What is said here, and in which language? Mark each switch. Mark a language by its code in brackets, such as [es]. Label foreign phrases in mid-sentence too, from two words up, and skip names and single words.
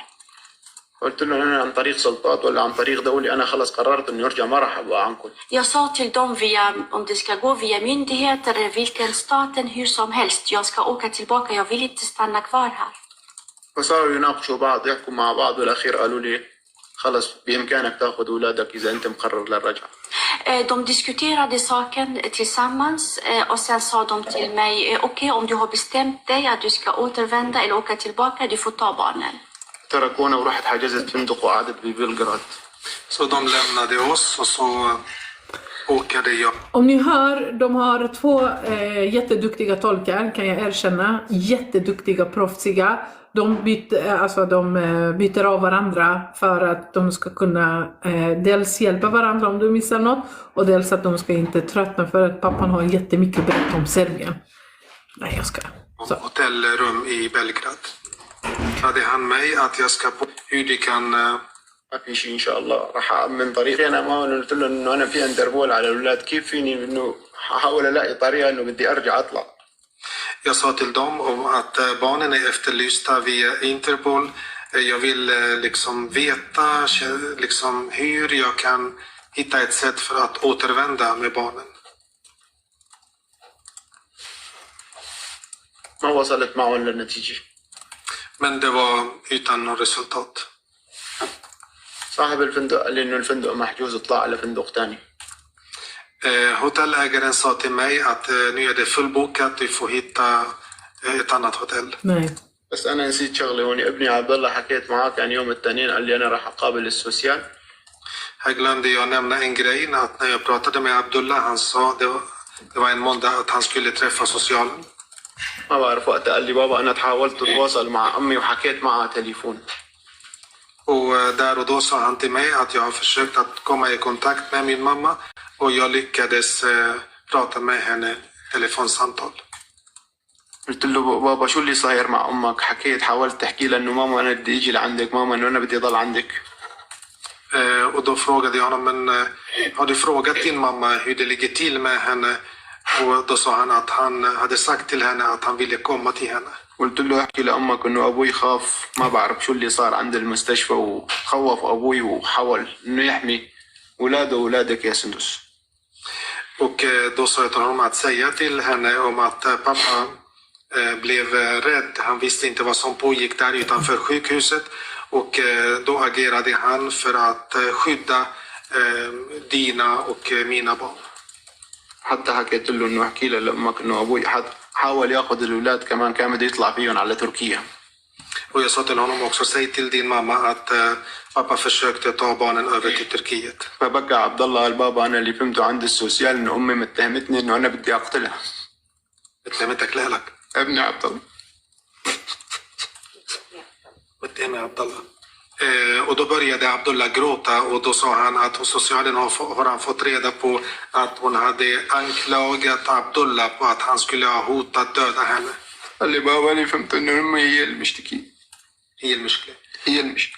[ar] قلت لهم انا عن طريق سلطات ولا عن طريق دولي انا خلص قررت اني ارجع ما راح ابقى عنكم. [sv] Jag sa till dem om det ska gå via myndigheter eller vilken staten hur som helst. Jag ska åka tillbaka, jag vill inte stanna kvar här. [ar] فصاروا يناقشوا بعض يحكوا مع بعض والاخير قالوا لي خلص بامكانك تاخذ اولادك اذا انت مقرر للرجعه. [sv] De diskuterade saken tillsammans och sen sa de till mig okej, om du har bestämt dig att du ska återvända eller åka tillbaka, du får ta barnen. [ar] تركونا ورحت حجزت فندق وقعدت ببلغراد. [sv] Så de lämnade oss och så åkade jag. Om ni hör, de har 2 jätteduktiga tolkar kan jag erkänna. Jätteduktiga, proffsiga. De byter av varandra för att de ska kunna dels hjälpa varandra om de missar något och dels att de ska inte tröttna för att pappan har jättemycket berätt om Serbien. Nej, jag ska. Så. Hotellrum i Belgrad. Hade han mig att jag ska på hur de kan [ar] ما في شيء ان شاء الله راح أأمن طريقي انا ما قلت له انه انا في انتربول على الاولاد كيف فيني انه احاول الاقي طريقه انه بدي ارجع اطلع. [sv] Jag sa till dem om att barnen är efterlysta via Interpol. Jag vill liksom veta liksom hur jag kan hitta ett sätt för att återvända med barnen. [ar] ما وصلت معهم للنتيجه. [sv] Men det var utan något resultat. [ar] صاحب الفندق قال لي انه الفندق محجوز اطلع على فندق ثاني. [sv] Hotellägaren sa till mig att nu är det fullbokat, du får hitta ett annat hotell. Nej. [ar] بس انا نسيت شغله هون ابني عبد الله حكيت معاه كان يوم الاثنين قال لي انا راح اقابل السوسيال. [sv] Här glömde jag nämna en grej, att när jag pratade med Abdullah, han sa det var en måndag att han skulle träffa socialen. [ar] ما بعرف وقتها قال لي بابا انا حاولت اتواصل مع امي وحكيت معها تليفون. [sv] Och där och då sa han till mig att jag har försökt att komma i kontakt med min mamma och jag lyckades prata med henne telefonsamtal. [ar] قلت له بابا شو اللي صاير مع امك؟ حكيت حاولت تحكي لها انه ماما انا بدي اجي لعندك ماما انه انا بدي اضل عندك. [sv] Och då frågade jag honom, men har du frågat din mamma hur det ligger till med henne? Och då sa han att han hade sagt till henne att han ville komma till henne. [ar] قلت له احكي لامك انه ابوي خاف ما بعرف شو اللي صار عند المستشفى وخوف ابوي وحاول انه يحمي اولاده واولادك يا سندس. [sv] Och då sa jag till honom att säga till henne om att pappa blev rädd. Han visste inte vad som pågick där utanför sjukhuset. Och då agerade han för att skydda dina och mina barn. [ar] حتى حكيت له انه احكي له لامك انه ابوي حاول ياخذ الاولاد كمان كان بده يطلع فيهم على تركيا. [sv] Och jag sa till honom också, säg till din mamma att pappa försökte ta barnen över till Turkiet. [ar] فبكى عبد الله قال بابا انا اللي فهمته عند السوسيال انه امي متهمتني انه انا بدي اقتلها. اتهمتك لك؟ ابني عبد الله. Muttem Abdullah. [sv] Och då började Abdullah gråta och då sa han att hos socialen har han fått reda på att hon hade anklagat Abdullah på att han skulle ha hotat döda henne. [ar] قال لي بابا انا فهمت انه امي هي المشتكي. هي المشكلة. هي المشكلة.